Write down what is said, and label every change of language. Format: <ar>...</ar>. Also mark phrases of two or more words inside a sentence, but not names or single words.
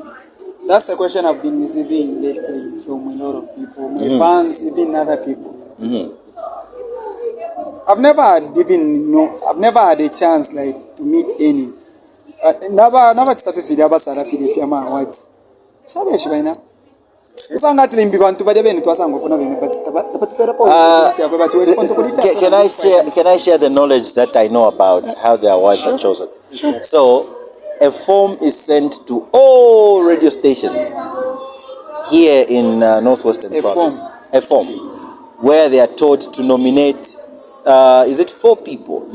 <en>That's a question I've been receiving lately from a lot of people, my fans, even other people. I've never had a chance to meet any. Never started with the awards.</en> <bem>usangati limbi bantu baje bene twasango kona bene but tapatipera po</bem> <en>can I share the knowledge that I know about how the awards are chosen? So a form is sent to all radio stations here in Northwestern Province. A form where they are told to nominate is it 4 people?</en>